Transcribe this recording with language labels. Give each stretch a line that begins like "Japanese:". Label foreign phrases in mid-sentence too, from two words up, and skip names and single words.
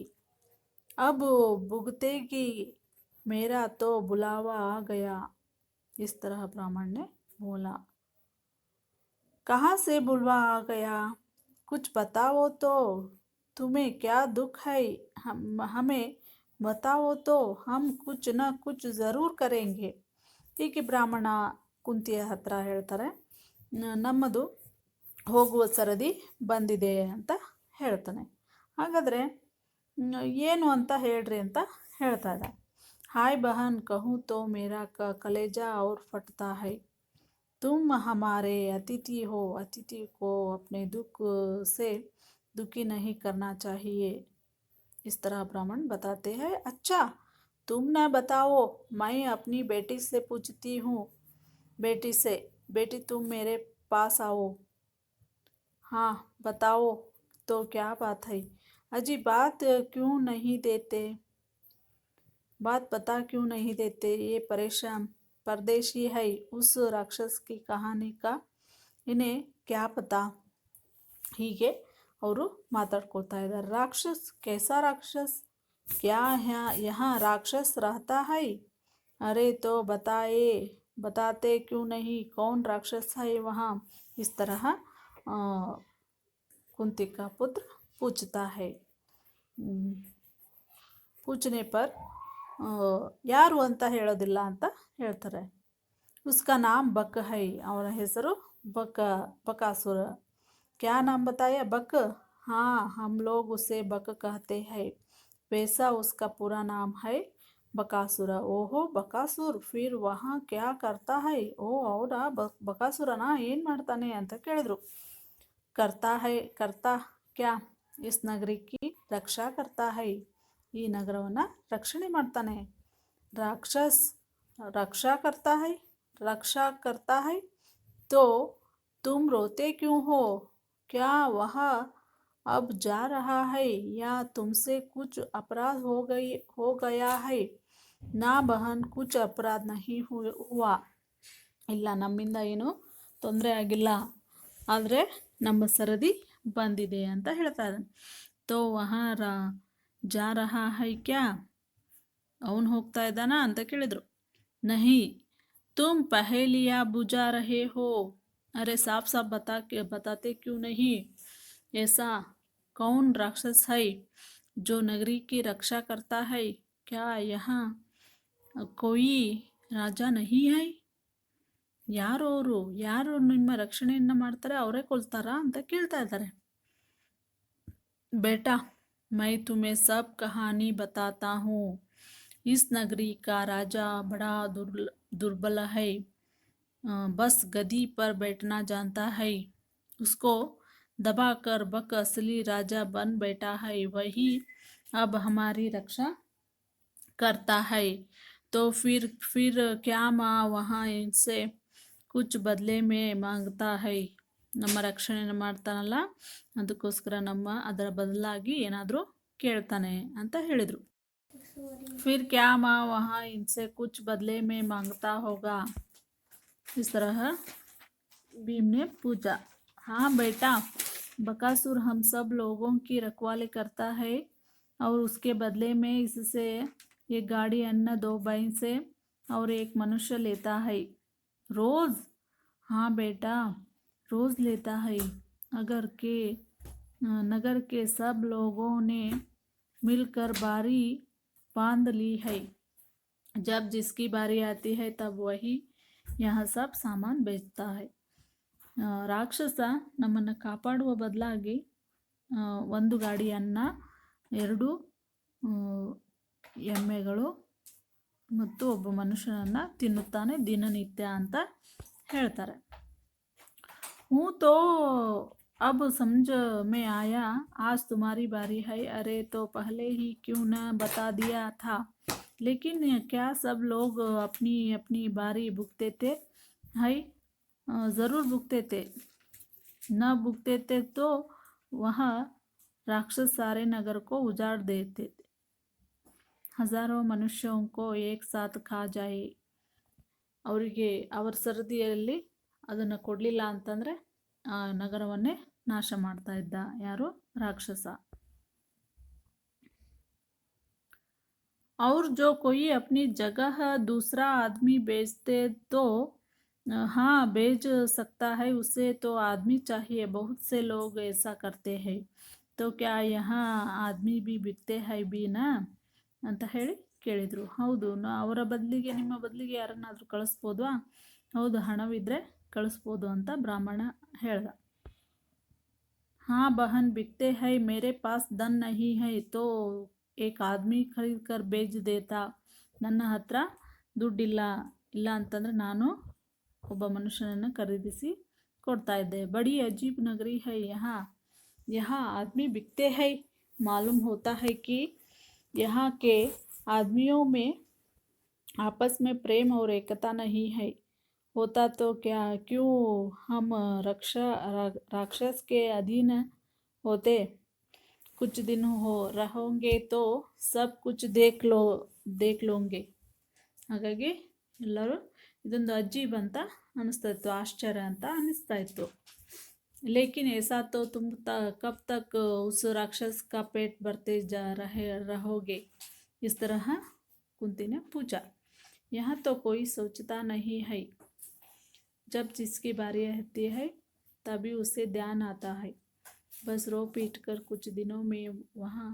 Hindi: अब भुगतेगी, मेरा तो बुलावा आ गया। इस तरह ब्राह्मण ने बोला। कहाँ से बुलवा आ गया? कुछ बताओ तो। तुम्हें क्या दुख है? हमें बताओ तो हम कुछ न कुछ ज़रूर करेंगे.
Kannada: ಹೀಗೆ ಬ್ರಾಹ್ಮಣ ಕುಂತಿಯ ಹತ್ರ ಹೇಳ್ತಾರೆ, ನಮ್ಮದು ಹೋಗುವ ಸರದಿ ಬಂದಿದೆ ಅಂತ ಹೇಳ್ತಾನೆ. ಹಾಗಾದರೆ ಏನು ಅಂತ ಹೇಳ್ರಿ ಅಂತ ಹೇಳ್ತಾ ಇದ್ದ.
Hindi: हाय बहन, कहूँ तो मेरा कलेजा और फटता है। तुम हमारे अतिथि हो, अतिथि को अपने दुख से दुखी नहीं करना चाहिए. इस तरह ब्राह्मण बताते हैं. अच्छा, तुम न बताओ, मैं अपनी बेटी से पूछती हूँ. बेटी तुम मेरे पास आओ. हाँ, बताओ तो क्या बात है? अजी बात बता क्यों नहीं देते? ये परदेशी है. उस राक्षस की कहानी का इन्हें क्या पता?
Kannada: ಹೀಗೆ ಅವರು ಮಾತಾಡ್ಕೊಳ್ತಾ ಇದ್ದಾರೆ.
Hindi: राक्षस कैसा राक्षस? क्या यहाँ राक्षस रहता है? अरे तो बताते क्यों नहीं? कौन राक्षस है वहाँ? इस तरह कुंती का पुत्र पूछता है. पूछने पर
Kannada: ಯಾರು ಅಂತ ಹೇಳೋದಿಲ್ಲ ಅಂತ ಹೇಳ್ತಾರೆ.
Hindi: उसका नाम बक है.
Kannada: ಅವರ ಹೆಸರು बकासुर.
Hindi: क्या नाम बताया? बक. हाँ, हम लोग उसे बक कहते हैं. वैसा उसका पूरा नाम है बकासुर. ओहो, बकासुर फिर वहाँ क्या करता है?
Kannada: ಓ ಹೌದಾ, ಬಕಾಸುರನ ಏನು ಮಾಡ್ತಾನೆ ಅಂತ ಕೇಳಿದ್ರು.
Hindi: करता क्या इस नगरी की रक्षा करता है
Kannada: ಈ ನಗರವನ್ನು ರಕ್ಷಣೆ ಮಾಡ್ತಾನೆ
Hindi: राक्षस रक्षा करता है तो तुम रोते क्यों हो क्या वह अब जा रहा है या तुमसे कुछ अपराध हो गया है ना बहन कुछ अपराध नहीं
Kannada: हुआ ಇಲ್ಲ ನಮ್ಮಿಂದ ಏನು ತೊಂದರೆ ಆಗಿಲ್ಲ ಆದರೆ ನಮ್ಮ ಸರದಿ ಬಂದಿದೆ ಅಂತ ಹೇಳ್ತಾ ಇದ್ದಾನೆ
Hindi: तो वहाँ जा रहा है क्या
Kannada: ಅವನು ಹೋಗ್ತಾ ಇದ್ದಾನಾ ಅಂತ ಕೇಳಿದ್ರು
Hindi: नहीं तुम पहेलियाँ बुझा रहे हो अरे साफ साफ बताते क्यों नहीं ऐसा कौन राक्षस है जो नगरी की रक्षा करता है क्या यहाँ कोई राजा नहीं है
Kannada: ಯಾರು ನಿಮ್ಮ ರಕ್ಷಣೆಯನ್ನು ಮಾಡ್ತಾರೆ ಅವರೇ ಕೊಲ್ತಾರಾ ಅಂತ ಕೇಳ್ತಾ ಇದ್ದಾರೆ
Hindi: बेटा मैं तुम्हें सब कहानी बताता हूँ इस नगरी का राजा बड़ा दुर्बल है बस गद्दी पर बैठना जानता है उसको दबाकर बक असली राजा बन बैठा है वही अब हमारी रक्षा करता है तो फिर क्या माँ वहाँ इनसे कुछ बदले में मांगता है
Kannada: ನಮ್ಮ ರಕ್ಷಣೆಯನ್ನು ಮಾಡ್ತಾನಲ್ಲ ಅದಕ್ಕೋಸ್ಕರ ಅದರ ಬದಲಾಗಿ ಏನಾದರೂ ಕೇಳ್ತಾನೆ ಅಂತ ಹೇಳಿದರು
Hindi: फिर क्या माँ वहाँ इनसे कुछ बदले में मांगता होगा इस तरह भीम ने पूछा हाँ बेटा बकासुर हम सब लोगों की रखवाली करता है और उसके बदले में इससे एक गाड़ी अन्न 2 भैंसे और एक मनुष्य लेता है रोज़ हाँ बेटा रोज़ लेता है नगर के सब लोगों ने मिलकर बारी बांध ली है जब जिसकी बारी आती है तब वही यहाँ सब सामान बेचता है
Kannada: ರಾಕ್ಷಸ ನಮ್ಮನ್ನು ಕಾಪಾಡುವ ಬದಲಾಗಿ ಒಂದು ಗಾಡಿ ಅನ್ನ 2 ಎಮ್ಮೆಗಳು ಮತ್ತು ಒಬ್ಬ ಮನುಷ್ಯನನ್ನು ತಿನ್ನುತ್ತಾನೆ ದಿನನಿತ್ಯ ಅಂತ ಹೇಳ್ತಾರೆ
Hindi: हूँ तो अब समझ में आया आज तुम्हारी बारी है अरे तो पहले ही क्यों न बता दिया था लेकिन क्या सब लोग अपनी अपनी बारी भुगते थे है ज़रूर भुगते थे न भुगते थे तो वह राक्षस सारे नगर को उजाड़ देते थे हजारों मनुष्यों को एक साथ खा जाए
Kannada: ಅವರಿಗೆ ಅವರ ಸರದಿಯಲ್ಲಿ ಅದನ್ನು ಕೊಡಲಿಲ್ಲ ಅಂತಂದರೆ ಆ ನಗರವನ್ನೇ ನಾಶ ಮಾಡ್ತಾ ಇದ್ದ ಯಾರು ರಾಕ್ಷಸ
Hindi: और जो कोई अपनी जगह दूसरा आदमी बेचते तो हाँ बेच सकता है उसे तो आदमी चाहिए बहुत से लोग ऐसा करते हैं तो क्या यहाँ आदमी भी बिकते हैं भी ना
Kannada: ಅಂತ ಹೇಳಿ ಕೇಳಿದರು ಹೌದು ಅವರ ಬದಲಿಗೆ ನಿಮ್ಮ ಬದಲಿಗೆ ಯಾರನ್ನಾದರೂ ಕಳಿಸ್ಬೋದಾ ಹೌದು ಹಣವಿದ್ದರೆ ಕಳಿಸ್ಬೋದು ಅಂತ ಬ್ರಾಹ್ಮಣ ಹೇಳ್ದ
Hindi: हाँ बहन बिकते हैं मेरे पास धन नहीं है तो एक आदमी खरीद कर बेच देता
Kannada: ನನ್ನ ಹತ್ರ ದುಡ್ಡಿಲ್ಲ ಇಲ್ಲ ಅಂತಂದರೆ ನಾನು ಒಬ್ಬ ಮನುಷ್ಯನನ್ನು ಖರೀದಿಸಿ ಕೊಡ್ತಾ ಇದ್ದೆ
Hindi: बड़ी अजीब नगरी है यहाँ आदमी बिकते हैं मालूम होता है कि यहाँ के आदमियों में आपस में प्रेम और एकता नहीं है होता तो क्या क्यों हम राक्षस के अधीन होते कुछ दिन रहोगे तो सब कुछ देख लोगे
Kannada: ಹಾಗಾಗಿ ಎಲ್ಲರೂ ಇದೊಂದು ಅಜೀಬ್ ಅಂತ ಅನ್ನಿಸ್ತಾ ಇತ್ತು ಆಶ್ಚರ್ಯ ಅಂತ ಅನ್ನಿಸ್ತಾ ಇತ್ತು
Hindi: लेकिन ऐसा तो तुम कब तक उस राक्षस का पेट भरते रहोगे इस तरह कुंती ने पूछा यहाँ तो कोई सोचता नहीं है जब जिसकी बारी आती है तभी उसे ध्यान आता है बस रो पीट कर कुछ दिनों में वहाँ